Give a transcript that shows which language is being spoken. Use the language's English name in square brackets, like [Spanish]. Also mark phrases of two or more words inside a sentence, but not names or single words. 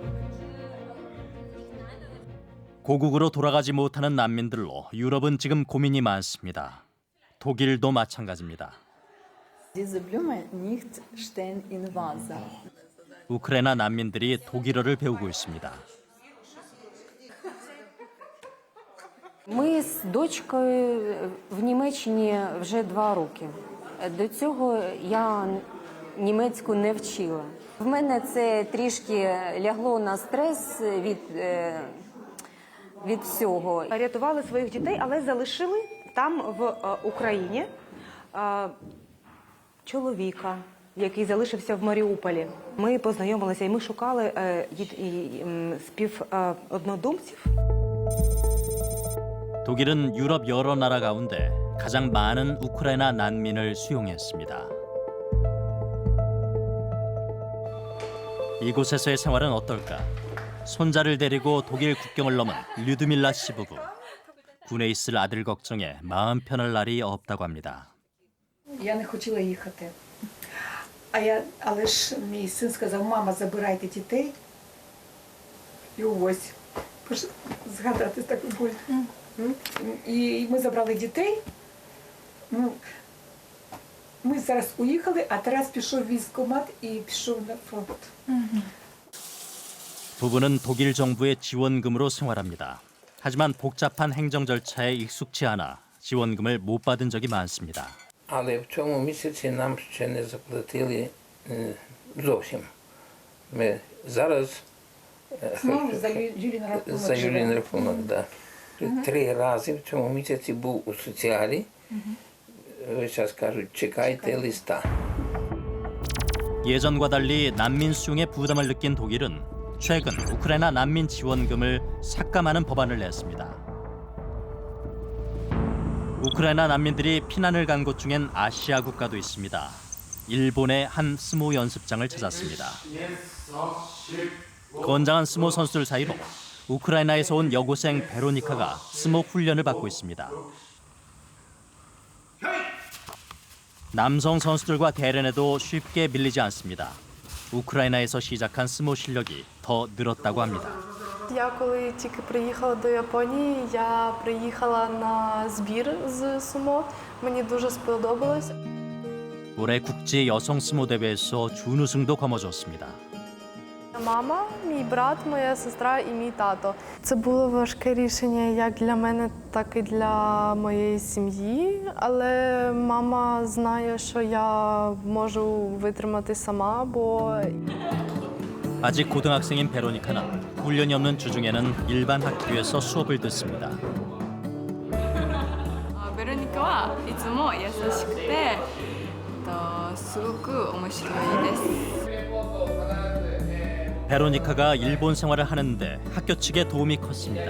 [Korean] 고국으로 돌아가지 못하는 난민들로 유럽은 지금 고민이 많습니다. 독일도 마찬가지입니다. 우크라이나 난민들이 독일어를 배우고 있습니다. [Ukrainian] Ми з дочкою в Німеччині вже 2 роки. До цього я німецьку не вчила. В мене це трішки лягло на стрес від всього. Рятували своїх дітей, але залишили там в Україні чоловіка, який залишився в Маріуполі. Ми познайомилися і ми шукали співоднодумців. [Korean] 독일은 유럽 여러 나라 가운데 가장 많은 우크라이나 난민을 수용했습니다. 이곳에서의 생활은 어떨까? 손자를 데리고 독일 국경을 넘은 류드밀라 씨 부부. 군에 있을 아들 걱정에 마음 편할 날이 없다고 합니다. [Ukrainian] Я не хотіла їхати. Але ж мій син сказав: "Мама, забирайте дітей." І ось згадати таку боль. І ми забрали дітей. Ми зараз уїхали, а Тарас пішов в військкомат і пішов на фронт. [Korean] 부부는 독일 정부의 지원금으로 생활합니다. 하지만 복잡한 행정 절차에 익숙치 않아 지원금을 못 받은 적이 많습니다. [Ukrainian] Але в цьому місяці нам ще не заплатили зовсім. Ми зараз за Юлін рахунок, да. 3 рази в цьому місяці був у соціалі. Весь час кажуть, чекайте листа. [Korean] 예전과 달리 난민 수용에 부담을 느낀 독일은 최근 우크라이나 난민 지원금을 삭감하는 법안을 냈습니다. 우크라이나 난민들이 피난을 간 곳 중엔 아시아 국가도 있습니다. 일본의 한 스모 연습장을 찾았습니다. 건장한 스모 선수들 사이로 우크라이나에서 온 여고생 베로니카가 스모 훈련을 받고 있습니다. 남성 선수들과 대련에도 쉽게 밀리지 않습니다. 우크라이나에서 시작한 스모 실력이 더 늘었다고 합니다. [Ukrainian] Я коли тільки приїхала до Японії, я приїхала на збір з сумо. Мені дуже сподобалось. [Korean] 올해 국제 여성 스모 대회에서 준우승도 거머쥐었습니다. [Ukrainian] мама, мій брат, моя сестра і мій тато. Це було важке рішення як для мене, так і для моєї сім'ї. Але мама знає, що я можу витримати сама, бо [Korean] 아직 고등학생인 베로니카는 훈련이 없는 주중에는 일반 학교에서 수업을 듣습니다. [Japanese] ベロニカはいつも優しくて、すごく面白いです。 [Korean] 베로니카가 일본 생활을 하는데 학교 측의 도움이 컸습니다.